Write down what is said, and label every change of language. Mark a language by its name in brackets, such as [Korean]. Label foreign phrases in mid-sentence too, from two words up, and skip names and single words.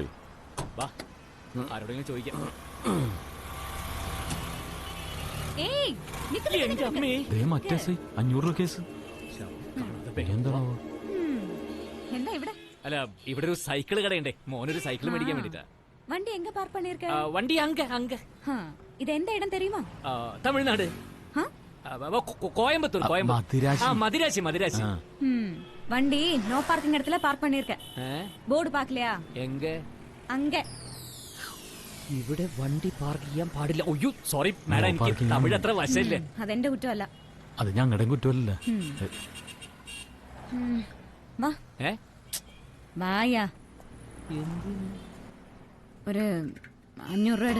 [Malayalam] വാ, ആരോടെങ്കിലും ചോദിക്കാം. എന്റെ അമ്മേ, 500 രൂപ കേസ്. എന്താണോ? അല്ല, ഇവിടെ ഒരു സൈക്കിൾ കടയുണ്ടേ. മോനൊരു സൈക്കിൾ മേടിക്കാൻ വേണ്ടിട്ടാ. [Tamil] வண்டி எங்க பார்க் பண்ணிருக்க? [Malayalam] വണ്ടി അങ്ക. [Tamil] இது எந்த இடம் தெரியுமா? തമിഴ്നാട്, கோயம்புத்தூர். மதிராசி. வண்டி [English] no parking [Tamil] இடத்துல பார்க் பண்ணிருக்க. போர்டு பாக்கலையா? [Malayalam] എങ്ക? [Tamil] அங்க. [Malayalam] ഇവിടെ വണ്ടി പാർക്ക് ചെയ്യാൻ പാടില്ല. ഒയ്യോ, [English] sorry madam, [Malayalam] എനിക്ക് തമിഴ് അത്ര വശമില്ല. അതെന്റെ കുറ്റമല്ല. അത് ഞങ്ങളുടെ കുറ്റമല്ല. വാ. വായാ. ഒരു 500 രൂപ.